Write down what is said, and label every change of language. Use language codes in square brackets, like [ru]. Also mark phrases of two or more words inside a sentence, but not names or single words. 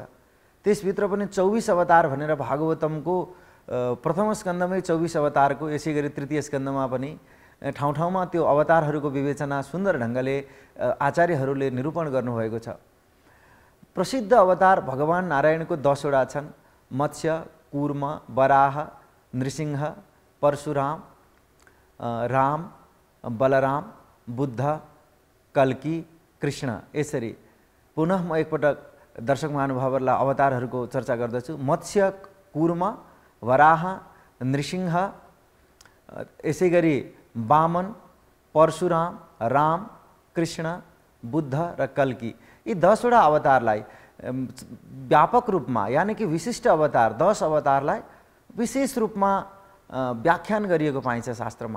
[ne] त्यसभित्र पनि 24 अवतार भनेर भागवतमको प्रथम स्कन्धमै 24 अवतारको, यसै गरी तृतीय स्कन्धमा पनि ठाउँ ठाउँमा त्यो अवतारहरूको विवेचना सुन्दर ढङ्गले आचार्यहरूले निरूपण गर्नुभएको छ। प्रसिद्ध अवतार भगवान नारायणको 10 वटा छन्। मत्स्य, कूर्म, वराह, नृसिंह, परशुराम, राम, बलराम, बुद्ध, कल्की, कृष्ण। यसरी पुनः म एकपटक दर्शक महानुभावहरूलाई अवतारहरूको चर्चा गर्दछु। मत्स्य, कूर्म, वराह, नृसिंह, यसै गरी वामन, परशुराम, राम, कृष्ण, बुद्ध र कल्की, यी 10 वटा अवतारलाई व्यापक रूपमा यानि कि विशिष्ट अवतार 10 अवतारलाई विशेष रूपमा व्याख्यान गरिएको पाइन्छ शास्त्रमा।